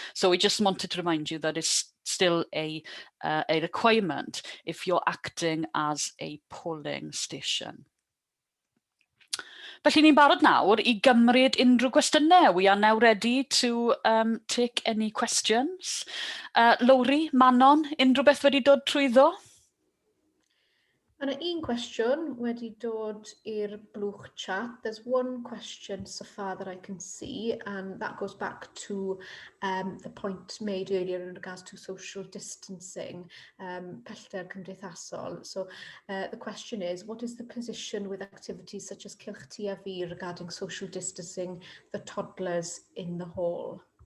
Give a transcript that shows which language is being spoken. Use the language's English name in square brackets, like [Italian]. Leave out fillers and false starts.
[English] So we just wanted to remind you that it's still a requirement if you're acting as a polling station. [Welsh] Felly ni'n barod nawr I gymryd unrhyw gwestiynau. [English] We are now ready to take any questions. [Welsh] Lowri, Manon, unrhyw beth wedi dod trwyddo? Mae yna un cwestiwn wedi dod i'r blwch chat. [English] There's one question so far that I can see, and that goes back to the point made earlier in regards to social distancing, [Welsh] pellter cymdeithasol. [English] So the question is, what is the position with activities such as Cylch Ti a Fi regarding social distancing the toddlers in the hall?